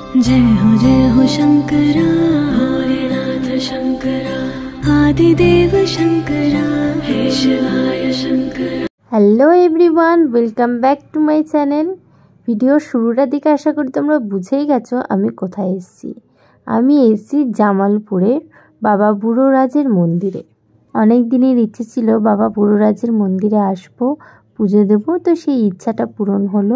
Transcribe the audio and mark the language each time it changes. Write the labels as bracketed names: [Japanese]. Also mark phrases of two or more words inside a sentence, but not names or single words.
[Hindi] जय हो शंकरा भोलेनाथ शंकरा आदिदेव शंकरा हे शिवाय शंकरा। [English] Hello everyone, welcome back to my channel. [Bangla] ভিডিওর শুরুটার দিকে আশা করি তোমরা বুঝেই গেছো আমি কোথায় এসেছি। আমি এসেছি জামালপুরের বাবা বুড়োরাজের মন্দিরে। অনেক দিনের ইচ্ছে ছিল বাবা বুড়োরাজের মন্দিরে আসবো, পুজো দেবো, তো সেই ইচ্ছাটা পূরণ হলো।